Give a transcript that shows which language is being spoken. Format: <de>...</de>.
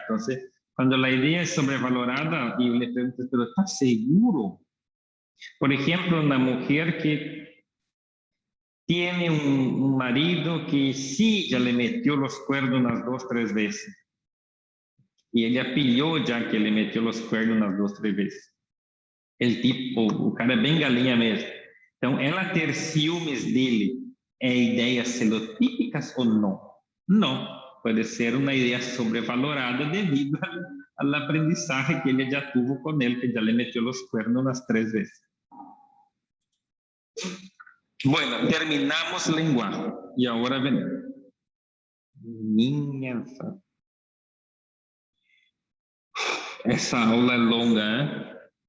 <es>Entonces, cuando la idea es sobrevalorada y le preguntas, pero ¿estás seguro? Por ejemplo, una mujer que tiene un marido que sí ya le metió los cuernos unas 2, 3 veces. Y ella pilló ya que le metió los cuernos unas 2, 3 veces. El tipo,</es> <pt>o cara é bem galinha mesmo. Então, ela ter ciúmes dele é ideias celotípicas ou não? Não. Pode ser uma ideia sobrevalorada devido</pt> <es>al aprendizaje</es> <pt>que ele já</pt> <es>tuvo</es> <pt>com ele, que já</pt> <es>le metió los cuernos unas 3 veces. Bueno, terminamos el lenguaje y ahora ven.</es> <pt>Minha essa aula é longa, ¿eh?</pt>